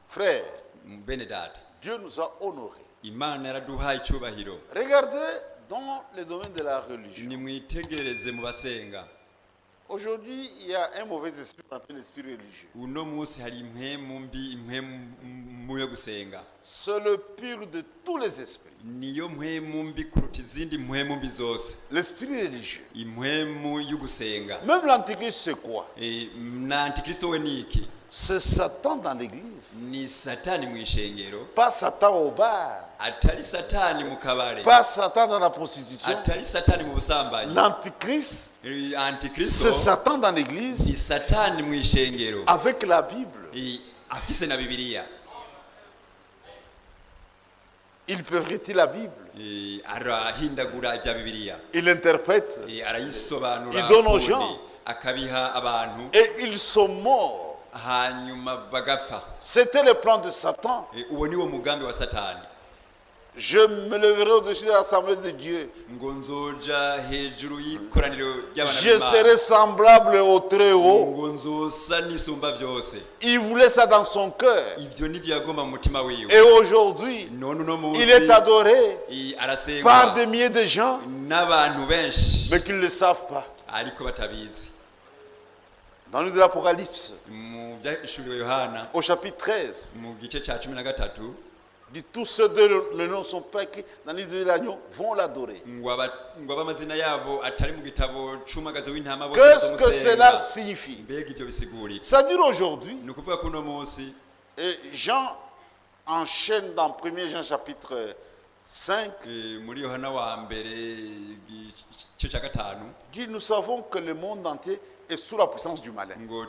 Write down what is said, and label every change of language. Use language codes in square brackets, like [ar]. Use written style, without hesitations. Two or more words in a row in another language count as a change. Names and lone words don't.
[fr] Frère, [rn] bene data [fr] Dieu nous a honorés. [rn] imana yaraduhaye icyubahiro. [fr] Regardez dans le domaine de la religion. [rn] Nimwitegereze mu basenga. [fr] Aujourd'hui, il y a un mauvais esprit, on appelle l'esprit religieux. [rn] Uno munsi hari impwemu mbi, impwemu yo gusenga. [fr] C'est le pire de tous les esprits. [rn] Niyo mpwemu mbi kuruta izindi mpwemu mbi zose. [fr] L'esprit religieux. [rn] Impwemu yo gusenga. [fr] Même l'antichrist, c'est quoi? [rn] Na antikristo we ni iki? [fr] C'est Satan dans l'église. [rn] Ni satani mu ishengero. [fr] Pas Satan au bar. [rn] Atari satani mu kabare. [fr] Pas Satan dans la prostitution. [rn] Atari satani mu busambanyi. [fr] L'antichrist, [rn] Antikristo [fr] c'est Satan dans l'église [rn] ni satani mu ishengero. [fr] avec la Bible. [rn] Afise na Bibiliya. [fr] Il pervertit la Bible. [rn] Arahindagura rya Bibiliya. [fr] Il interprète. [rn] Arayisobanura. [fr] Il donne aux gens. [rn] Akabiha abantu. [fr] Et ils sont morts. [rn] Hanyuma bagapfa. [fr] C'était le plan de Satan. [rn] Uwo ni wo mugambi wa Satani. [fr] Je me leverai au-dessus de l'assemblée de Dieu. [rn] Ngo nzoja hejuru y'ikoraniro ry'abana [fr] Je serai semblable au Très-Haut. [rn] Ngo nzosa nisumba byose. [fr] Il voulait ça dans son cœur. [rn] Ivyo nivyo yagomba mu mutima wiwe. [fr] Et aujourd'hui, il est adoré par des milliers de gens, [rn] n'abantu benshi, [fr] mais qui ne le savent pas. [rn] Ariko batabizi. [fr] Dans le livre de l'Apocalypse, [rn] Mu byashuriwe Yohana, [fr] au chapitre 13, [rn] mu gice ca 13, [fr] dit tous ceux dont les noms sont pas écrits dans le livre de l'agneau vont l'adorer. Qu'est-ce que cela signifie? C'est-à-dire aujourd'hui, Jean enchaîne dans 1 Jean chapitre 5, dit nous savons que le monde entier est sous la puissance du malin.